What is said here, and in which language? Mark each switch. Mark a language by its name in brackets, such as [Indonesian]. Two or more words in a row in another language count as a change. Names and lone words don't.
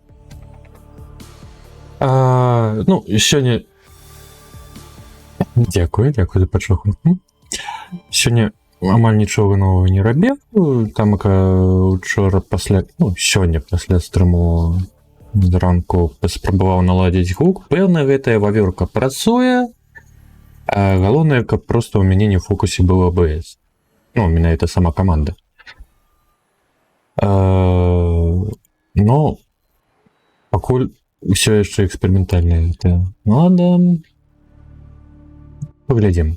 [Ukrainian] Ну, сьогодні... Дякую за почуху. Сьогодні амаль нічого нового не робив. Там, вчора сьогодні після стриму зранку спробував наладити гук. Певна, [Belarusian] гэта вавёрка працуе. Галоўнае, каб просто у мяне [Russian] не в фокусе был [Belarusian] АБС. Ну, менавіта сама команда. Но пакуль усё яшчэ эксперыментальнае. Ладно. Паглядзім.